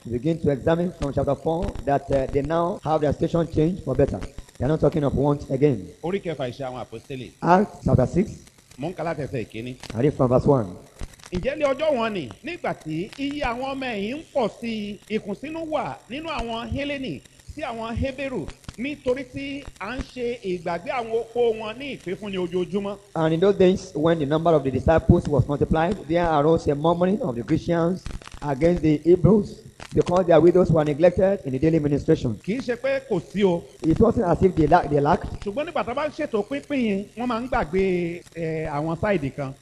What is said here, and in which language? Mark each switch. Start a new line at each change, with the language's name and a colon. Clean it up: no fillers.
English: We begin to examine from chapter 4 that they now have their station changed for better. They are not talking of want again.
Yoruba: Orí kẹfà Iṣẹ́ àwọn àpọ́stélì
English: Acts chapter 6.
Yoruba: mò ń kà láti ẹsẹ̀ ìkíní.
English: I read from verse 1.
Yoruba: Ǹjẹ́ lé ọjọ́ wọn ni nígbà tí iye àwọn ọmọ ẹ̀yìn ń pọ̀ sí i ìkùnsínú wà nínú àwọn Hélénì sí àwọn Hébérù nítorí tí à ń ṣe ìgbàgbé àwọn opó wọn ní ìpínfúnni ojoojúmọ́.
English: And in those days, when the number of the disciples was multiplied, there arose a murmuring of the Christians against the Hebrews because their widows were neglected in the daily ministration.
Yoruba: Kì í ṣe pé kò sí o
English: It wasn't as if they lacked,
Yoruba: ṣùgbọ́n nígbà tó bá ń ṣètò pínpín yẹn wọ́n máa ń gbàgbé àwọn sáìdì kan.